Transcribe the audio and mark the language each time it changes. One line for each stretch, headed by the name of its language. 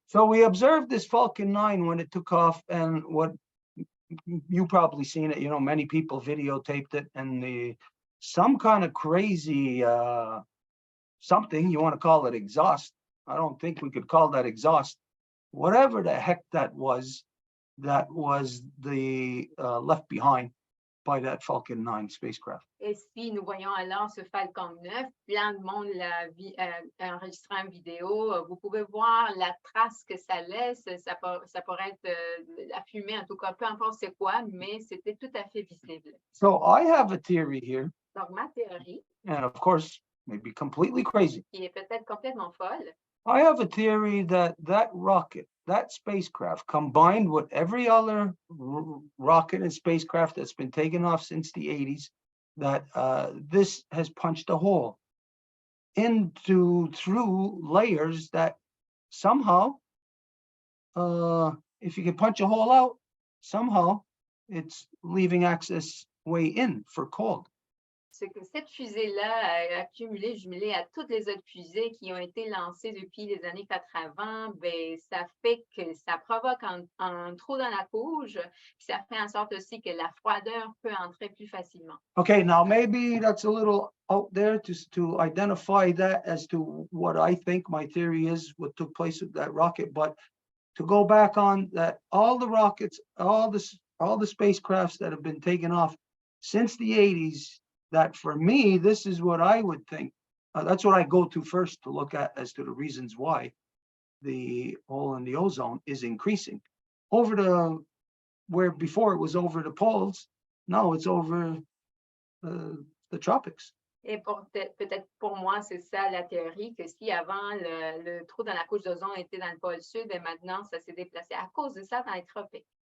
English: So we observed this Falcon 9 when it took off, and what you probably seen it, you know, many people videotaped it, and some kind of crazy something, you want to call it exhaust. I don't think we could call that exhaust. Whatever the heck that was the left behind by that Falcon 9 spacecraft.
French: Et si nous voyons alors ce Falcon 9, plein de monde l'a enregistré en vidéo, vous pouvez voir la trace que ça laisse, ça pourrait être la fumée, en tout cas, peu importe c'est quoi, mais c'était tout à fait visible.
English: So I have a theory here,
French: Donc ma théorie,
English: and of course, maybe completely crazy.
French: qui est peut-être complètement folle,
English: I have a theory that rocket, that spacecraft, combined with every other rocket and spacecraft that's been taken off since the 80s, that this has punched a hole through layers that somehow, if you can punch a hole out, somehow it's leaving access way in for cold.
French: c'est que cette fusée-là a accumulé, jumelé à toutes les autres fusées qui ont été lancées depuis les années 80, ben, ça fait que ça provoque un trou dans la couche, puis ça fait en sorte aussi que la froideur peut entrer plus facilement.
English: Okay, now maybe that's a little out there to identify that as to what I think my theory is, what took place with that rocket, but to go back on that, all the rockets, all the spacecrafts that have been taken off since the 80s, that for me, this is what I would think. That's what I go to first to look at as to the reasons why the hole in the ozone is increasing. Over the, where before it was over the poles, now it's over the tropics.
French: Et peut-être pour moi, c'est ça la théorie, que si avant le trou dans la couche d'ozone était dans le pôle sud, et maintenant ça s'est déplacé à cause de ça dans les tropiques.